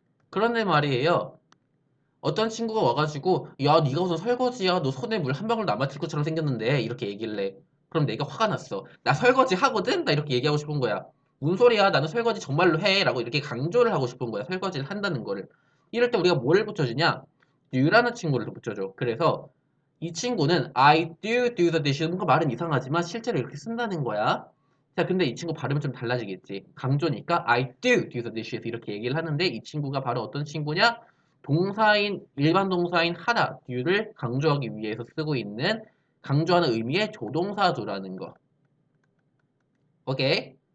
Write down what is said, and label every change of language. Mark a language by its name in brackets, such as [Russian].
[Korean] 그런데 말이에요. 어떤 친구가 와가지고 야 네가 무슨 설거지야? 너 손에 물 한 방울 남아질 것처럼 생겼는데 이렇게 얘기를 해. 그럼 내가 화가 났어. 나 설거지 하거든? 나 이렇게 얘기하고 싶은 거야. 무슨 소리야? 나는 설거지 정말로 해. 라고 이렇게 강조를 하고 싶은 거야. 설거지를 한다는 거를. 이럴 때 우리가 뭐를 붙여주냐? do라는 친구를 붙여줘. 그래서 이 친구는 [English] I do the dishes. [Korean] 뭔가 말은 이상하지만 실제로 이렇게 쓴다는 거야. 자, 근데 이 친구 발음은 좀 달라지겠지. 강조니까 [English] I do the dishes [Korean] 이렇게 얘기를 하는데 이 친구가 바로 어떤 친구냐? 동사인 일반 동사인 하다, do를 강조하기 위해서 쓰고 있는 강조하는 의미의 조동사조라는 거. 오케이?